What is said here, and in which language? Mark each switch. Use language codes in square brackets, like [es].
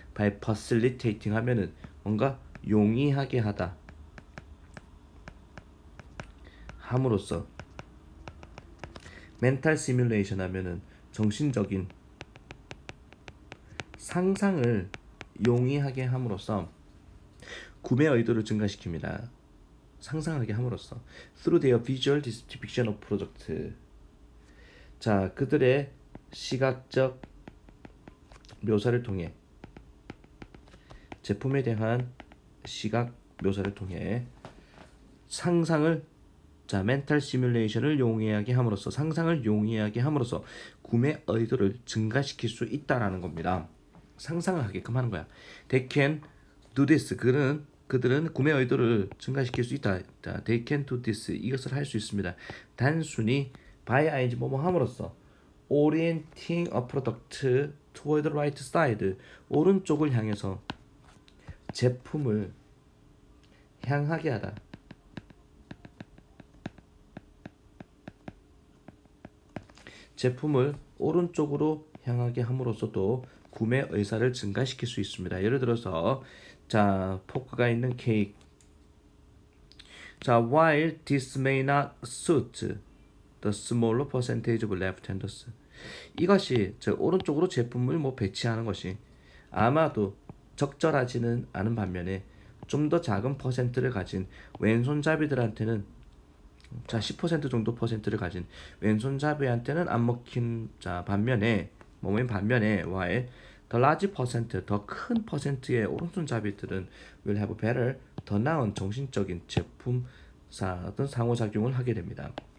[en] by facilitating [ko] 하면은 뭔가 용이하게 하다 함으로써 [en] mental simulation [ko] 하면은 정신적인 상상을 용이하게 함으로써 구매 의도를 증가시킵니다. 상상하게 함으로써 [en] through their visual depiction of product. [ko] 자, 그들의 시각적 묘사를 통해 제품에 대한 시각 묘사를 통해 상상을 멘탈 시뮬레이션을 용이하게 함으로써 상상을 용이하게 함으로써 구매 의도를 증가시킬 수 있다라는 겁니다. 상상을 하게끔 하는 거야. [en] They can do this. [ko] 그들은 구매 의도를 증가시킬 수 있다. [en] They can do this. [ko] 이것을 할 수 있습니다. 단순히 [en] by ing [ko] 뭐뭐 함으로써 [en] orienting a product toward the right side. [ko] 오른쪽을 향해서 제품을 향하게 하다. 제품을 오른쪽으로 향하게 함으로써도 구매 의사를 증가시킬 수 있습니다. 예를 들어서 포크가 있는 케이크. [en] While this may not suit the smaller percentage of left-handers. [ko] 이것이 오른쪽으로 제품을 배치하는 것이 아마도 적절하지는 않은 반면에 좀 더 작은 퍼센트를 가진 왼손잡이들한테는 10% 정도 퍼센트를 가진 왼손잡이한테는 안 먹힌 반면에 [en] while the large percent [ko] 더 큰 퍼센트의 오른손잡이들은 [en] will have better [ko] 더 나은 정신적인 제품사 어떤 상호작용을 하게 됩니다.